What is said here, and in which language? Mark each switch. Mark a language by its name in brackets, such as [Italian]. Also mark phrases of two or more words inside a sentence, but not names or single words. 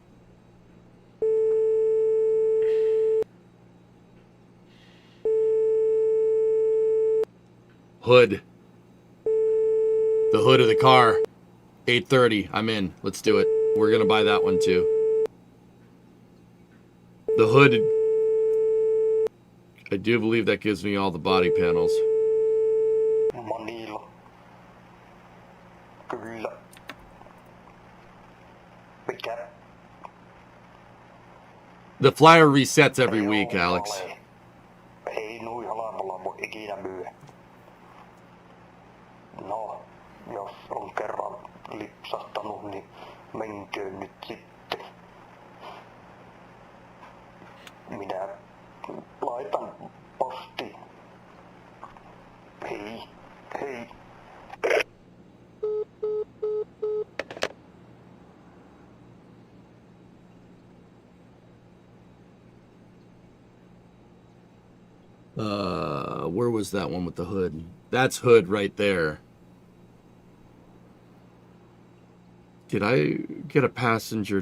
[English] Hood. The hood of the car. 830. I'm in. Let's do it. We're going to buy that one too. The hood. I do believe that gives me all the body panels. [Finnish] Monilla. Kyllä. Mikä? [English] The flyer resets every week, Alex. [Finnish] Ei nui halvalla voi ikinä myydä. No, jos on kerran lipsahtanut, niin menköön nyt sitten. Minä laitan postiin. Hei, hei. [English] Where was that one with the hood? That's hood right there. Did I get a passenger?